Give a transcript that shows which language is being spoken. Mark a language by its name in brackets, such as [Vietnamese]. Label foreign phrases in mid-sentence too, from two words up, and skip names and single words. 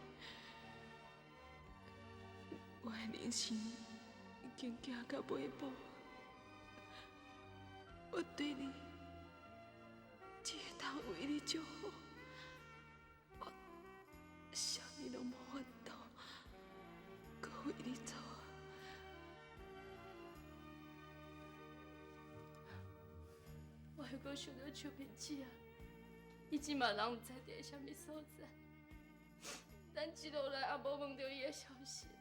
[Min Nan Chinese] 我的人生已经行到尾部，我对你只会当为你祝福。啥物拢无法度，搁为你做啊！我还阁想到秋萍姐啊，伊即马人毋知伫个啥物所在，咱一路来也无问到伊的消息啊。